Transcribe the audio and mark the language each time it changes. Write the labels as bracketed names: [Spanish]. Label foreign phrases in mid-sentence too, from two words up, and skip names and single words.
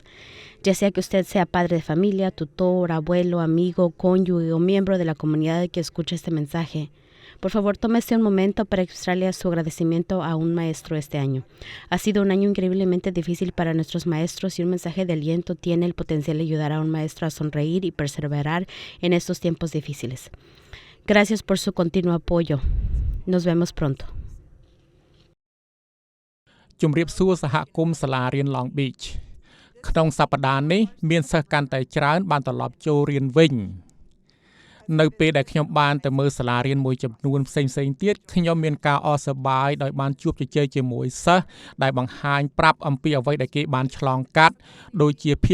[Spanish] Ya sea que usted sea padre de familia, tutor, abuelo, amigo, cónyuge o miembro de la comunidad que escuche este mensaje, por favor, tómese un momento para expresarle su agradecimiento a un maestro este año. Ha sido un año increíblemente difícil para nuestros maestros y un mensaje de aliento tiene el potencial de ayudar a un maestro a sonreír y perseverar en estos tiempos difíciles. Gracias por su continuo apoyo. Nos vemos pronto. [Khmer] ជំរាបសួរសហគមន៍សាលារៀន Long Beach ក្នុងសប្តាហ៍នេះមានសិស្សកាន់តែច្រើនបានត្រឡប់ចូលរៀនវិញនៅពេលដែលខ្ញុំបានទៅមើលសាលារៀនមួយចំនួនផ្សេងៗទៀតខ្ញុំមានការអរសប្បាយដោយបានជួបជជែកជាមួយសិស្សដែលបង្ហាញប្រាប់អំពីអ្វីដែលគេបានឆ្លងកាត់ដូចជាភា